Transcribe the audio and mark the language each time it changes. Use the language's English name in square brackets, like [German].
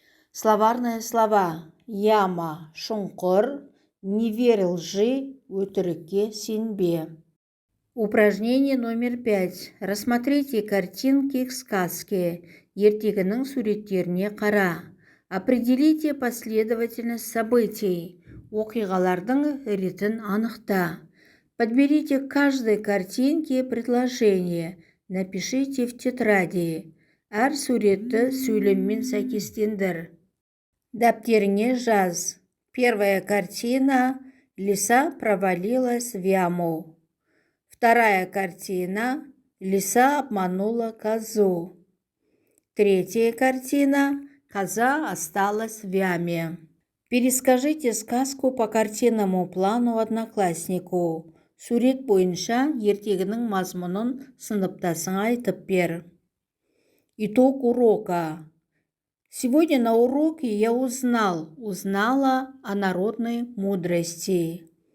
[Russian] Словарные слова: яма, [Kazakh] шұңқыр, [Russian] не верь лжи, [Kazakh] өтірікке сенбе. [Russian] Упражнение номер 5. Рассмотрите картинки к сказке. [Kazakh] Ертегінің суреттеріне қара. [Russian] Определите последовательность событий. [Kazakh] Оқиғалардың ретін анықта. [Russian] Подберите к каждой картинке предложение. Напишите в тетради. [Kazakh] Әр суретті сөйлеммен сәйкестендір. Дәптеріңе жаз. [Russian] Первая картина: лиса провалилась в яму. Вторая картина: лиса обманула козу. Третья картина: коза осталась в яме. Перескажите сказку по картинному плану однокласснику. [Kazakh] Сурет бойынша ертегінің мазмұнын сыныптасыңа айтып бер. [Russian] Итог урока. Сегодня на уроке я узнала о народной мудрости.